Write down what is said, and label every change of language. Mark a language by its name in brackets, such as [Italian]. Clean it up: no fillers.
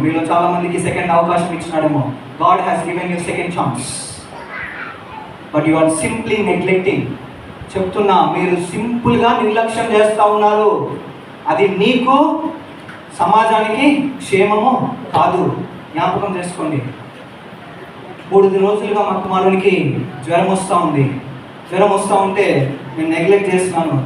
[Telugu] మీలో చాలా మందికి సెకండ్ అవకాశం ఇచ్చినాడేమో. [English] God has given you second chance, but you are simply neglecting. [Telugu] చెప్తున్నా, మీరు సింపుల్గా నిర్లక్ష్యం చేస్తూ ఉన్నారు. అది నీకు, సమాజానికి క్షేమము కాదు. జ్ఞాపకం చేసుకోండి. 3 రోజులుగా మా కుమారునికి జ్వరం వస్తూ ఉంది. జ్వరం వస్తూ ఉంటే నేను నెగ్లెక్ట్ చేస్తున్నాను.